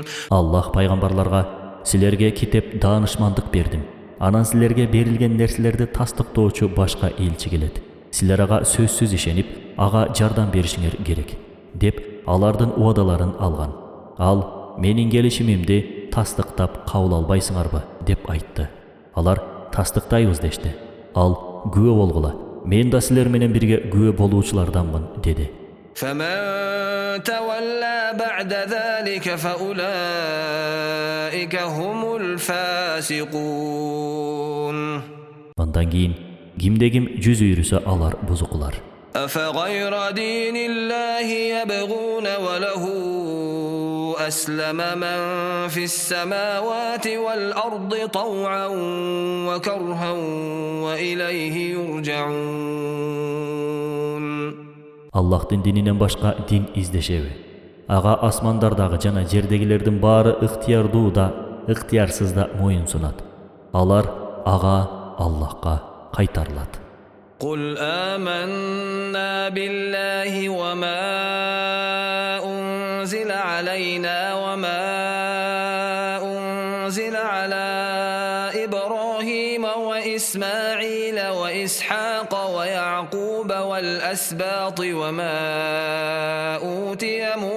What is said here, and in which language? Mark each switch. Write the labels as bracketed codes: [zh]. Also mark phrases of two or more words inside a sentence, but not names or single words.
[ky] Аллах пайгамбарларга силерге китеп, даанышмандык бердим. Анан силерге берилген нерселерди тастыктоочу башка элчи келет. Силер ага сөзсүз ишенип, ага жардам беришиңер керек деп алардын уадаларын алган. Ал менин келишимимди тастыктап кабыл албайсыңарбы деп айтты. Алар тастыктайбыз дешти. Ал күбө болгула, мен да силер менен бирге күбө болуучуларданмын деди. [ar] فمن تولى بعد ذلك فأولئك هم الفاسقون. [ky] Андан кийин кимде-ким жүз үйрүсө алар бузукулар. [ar] أفغير دين الله يبغون وله أسلم من في السماوات والأرض طوعا وكرها وإليه يرجعون. [ky] Аллахтын дининен башка дин издешеби? Ага асмандардагы жана жердегилердин баары ыктыярдуу да, ыктыярсыз да моюн сунат. Алар ага Аллахка кайтарылат. [ar] قل آمنا بالله وما أنزل علينا وما أنزل على إبراهيم وإسماعيل وإسحاق ويعقوب والأسباط وما أوتي